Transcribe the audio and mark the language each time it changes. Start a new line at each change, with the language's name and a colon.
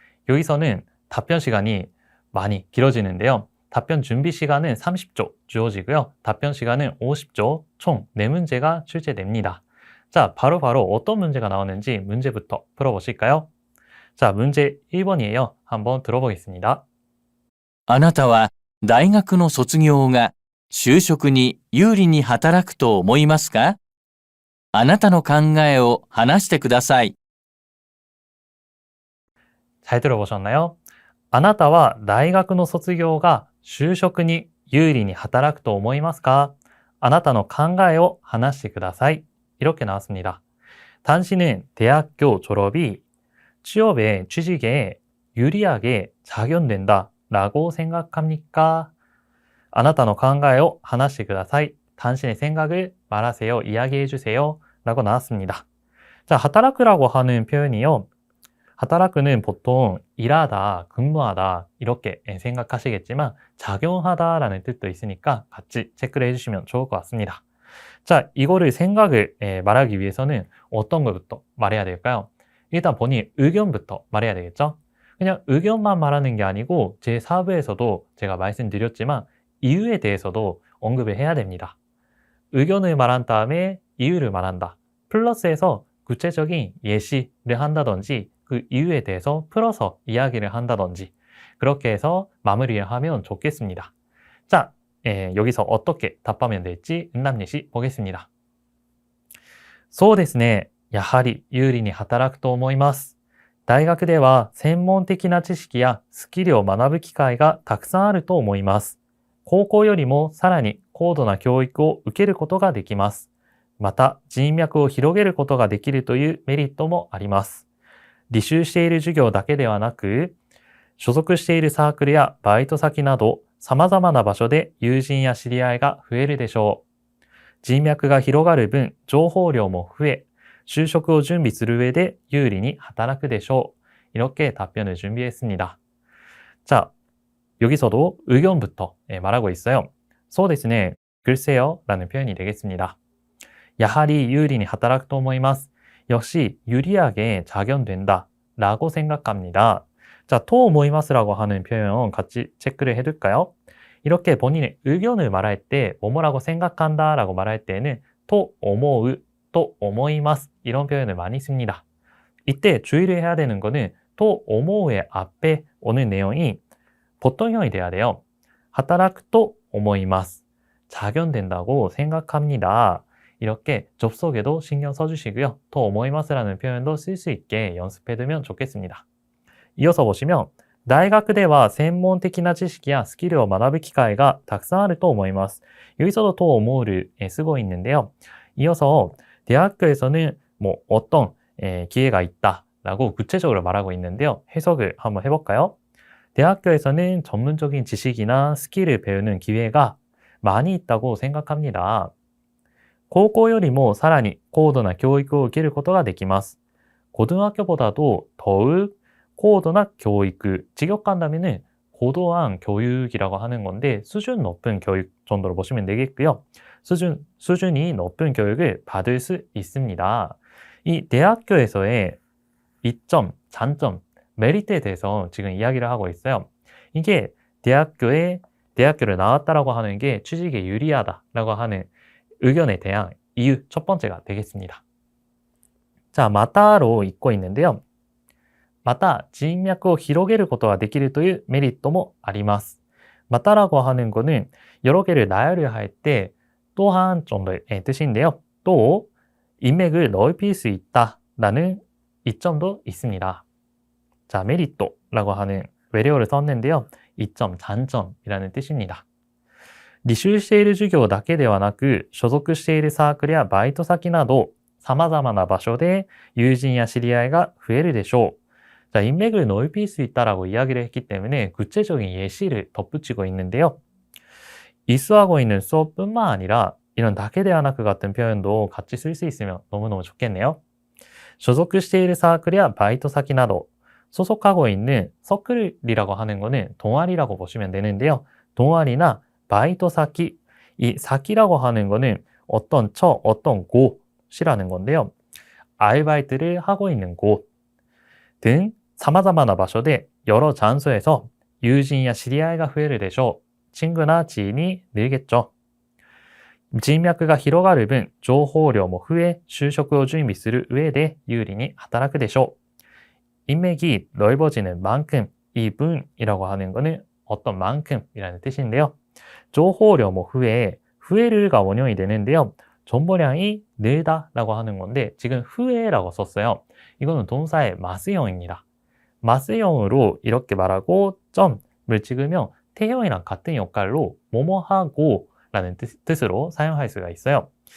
Korean: 여기서는 답변 시간이 많이 길어지는데요. 답변 준비 시간은 30초 주어지고요. 답변 시간은 50초, 총 4문제가 출제됩니다. 자, 바로바로 어떤 문제가 나오는지 문제부터 풀어보실까요? 자, 문제 1번이에요. 한번 들어보겠습니다.
Japanese: あなたは大学の卒業が就職に有利に働くと思いますか？あなたの考えを話してください。
Korean: 잘 들어보셨나요?
Japanese: あなたは大学の卒業が就職に有利に働くと思いますか? あなたの考えを話してください.
Korean: 이렇게 나왔습니다. 당신은 대학교 졸업이 취업에, 취직에 유리하게 작용된다 라고 생각합니까?
Japanese: あなたの考えを話してください.
Korean: 당신의 생각을 말하세요. 이야기해 주세요. 라고 나왔습니다. 자, 하다라크라고 하는 표현이요. 하다라크는 보통 일하다, 근무하다 이렇게 생각하시겠지만 작용하다라는 뜻도 있으니까 같이 체크를 해주시면 좋을 것 같습니다. 자, 이거를 생각을 말하기 위해서는 어떤 것부터 말해야 될까요? 일단 본인 의견부터 말해야 되겠죠? 그냥 의견만 말하는 게 아니고 제 4부에서도 제가 말씀드렸지만 이유에 대해서도 언급을 해야 됩니다. 의견을 말한 다음에 이유를 말한다. 플러스해서 구체적인 예시를 한다든지 그 이유에 대해서 풀어서 이야기를 한다든지 그렇게 해서 마무리를 하면 좋겠습니다. 자, 여기서 어떻게 답하면 될지 응답예시 보겠습니다.
Japanese: そうですね。やはり有利に働くと思います。大学では専門的な知識やスキルを学ぶ機会がたくさんあると思います。高校よりもさらに高度な教育を受けることができます。また人脈を広げることができるというメリットもあります。履修している授業だけではなく、所属しているサークルやバイト先など様々な場所で友人や知り合いが増えるでしょう。人脈が広がる分、情報量も増え、就職を準備する上で有利に働くでしょう.
Korean: 이렇게 답변을 준비했습니다. 자, 여기서도 의견부터 말하고 있어요.
Japanese: そうですね.
Korean: 글쎄요 라는 표현이 되겠습니다.
Japanese: やはり有利に働くと思います.
Korean: 역시 유리하게 작용된다 라고 생각합니다. 자, 또 모이마스라고 하는 표현 같이 체크를 해둘까요? 이렇게 본인의 의견을 말할 때 뭐뭐라고 생각한다 라고 말할 때는 또 오모우, 또 오모이마스 이런 표현을 많이 씁니다. 이때 주의를 해야 되는 거는 또 오모우의 앞에 오는 내용이 보통형이 돼야 돼요. 하다라크 또 오모이마스. 작용된다고 생각합니다. 이렇게 접속에도 신경 써주시고요. 또 오모이마스라는 표현도 쓸 수 있게 연습해두면 좋겠습니다. 이어서 보시면
Japanese: 大学では専門的な知識やスキルを学ぶ機会がたくさんあると思います.
Korean: 여기서도 또 오모를 쓰고 있는데요. 이어서 대학교에서는 뭐 어떤 기회가 있다라고 구체적으로 말하고 있는데요. 해석을 한번 해볼까요? 대학교에서는 전문적인 지식이나 스킬을 배우는 기회가 많이 있다고 생각합니다.
Japanese: 高校よりもさらに高度な教育を受けることができます.
Korean: 고등학교보다도 더욱 고도나 교육, 직역한다면은 고도한 교육이라고 하는 건데 수준 높은 교육 정도로 보시면 되겠고요. 수준이 높은 교육을 받을 수 있습니다. 이 대학교에서의 이점, 장점, 메리트에 대해서 지금 이야기를 하고 있어요. 이게 대학교를 나왔다라고 하는 게 취직에 유리하다라고 하는 의견에 대한 이유 첫 번째가 되겠습니다. 자, 마타로 읽고 있는데요.
Japanese: また人脈を広げることができるというメリットもあります.
Korean: 마타라고 하는 거는 여러 개를 나열을 할 때 또한 정도의 뜻인데요. 또 인맥을 넓힐 수 있다라는 이점도 있습니다. 자, 메리토라고 하는 외래어를 썼는데요. 이점, 장점이라는 뜻입니다.
Japanese: 履修している授業だけではなく、所属しているサークルやバイト先など様々な場所で友人や知り合いが増えるでしょう.
Korean: 자, 인맥을 넓힐 수 있다라고 이야기를 했기 때문에 구체적인 예시를 덧붙이고 있는데요. 이수하고 있는 수업뿐만 아니라 이런 다케데아나크 같은 표현도 같이 쓸 수 있으면 너무너무 좋겠네요.
Japanese: 所属しているサークルやバイト先など
Korean: 소속하고 있는 서클이라고 하는 거는 동아리라고 보시면 되는데요. 동아리나 바이토 사키, 이 사키라고 하는 거는 어떤 어떤 곳이라는 건데요. 아르바이트를 하고 있는 곳 등 사마자마나場所대 여러 장소에서 유진이야 시리아이가
Japanese: 増えるでしょう.
Korean: 친구나 지인이 늘겠죠.
Japanese: 人脈が広がる分、情報量も増え、就職を準備する上で有利に働くでしょう.
Korean: 인맥이 넓어지는 만큼, 이 분이라고 하는 것은 어떤 만큼이라는 뜻인데요.
Japanese: 情報量も増え, 増える
Korean: 가 원형이 되는데요. 정보량이 늘다라고 하는 건데 지금 増え라고 썼어요. 이거는 동사의 마스형입니다. 마스형으로 이렇게 말하고 점을 찍으면 태형이랑 같은 역할로 뭐뭐하고 라는 뜻으로 사용할 수가 있어요.